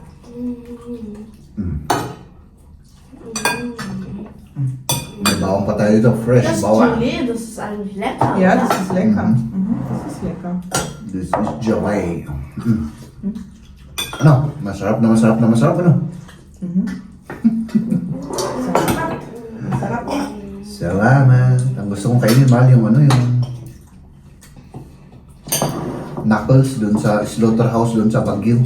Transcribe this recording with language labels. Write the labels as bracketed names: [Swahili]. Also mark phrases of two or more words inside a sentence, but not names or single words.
[Filipino] May bawang pa tayo ito, fresh [German] Das ist bawang. Gelee, das ist eigentlich lecker. Ja, oder? das ist lecker. Mhm. Das ist lecker. [English] This is Jelly. Ano? [Filipino] Masarap na masarap na masarap, ano? Sarap. Sarap. Salamat. Ang gusto kong kainin, mahal, yung ano, yung knuckles dun sa slaughterhouse dun sa Baguio.